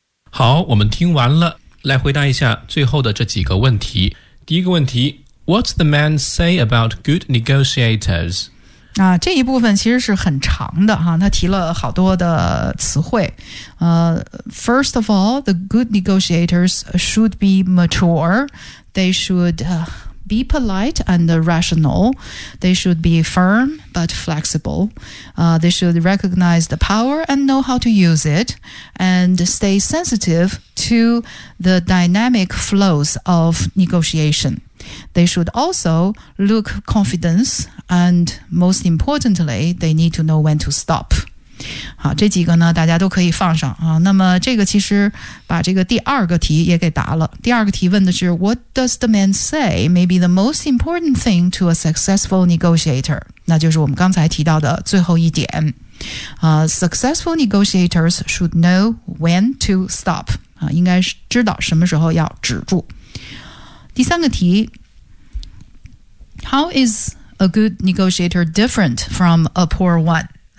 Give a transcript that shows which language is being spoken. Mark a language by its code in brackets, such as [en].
[zh] 好，我们听完了，来回答一下最后的这几个问题。第一个问题 [en] What's the man say about good negotiators? [zh] 啊，这一部分其实是很长的哈，他提了好多的词汇。 [en] First of all, the good negotiators should be mature. They should be polite and rational. They should be firm but flexible. They should recognize the power and know how to use it and stay sensitive to the dynamic flows of negotiation. They should also look confident and most importantly, they need to know when to stop. [zh] 好，这几个呢大家都可以放上啊。那么这个其实把这个第二个题也给答了。第二个题问的是 [en] What does the man say may be the most important thing to a successful negotiator? [zh] 那就是我们刚才提到的最后一点。 [en] Successful negotiators should know when to stop. [zh] 应该知道什么时候要止住。第三个题 [en] How is a good negotiator different from a poor one?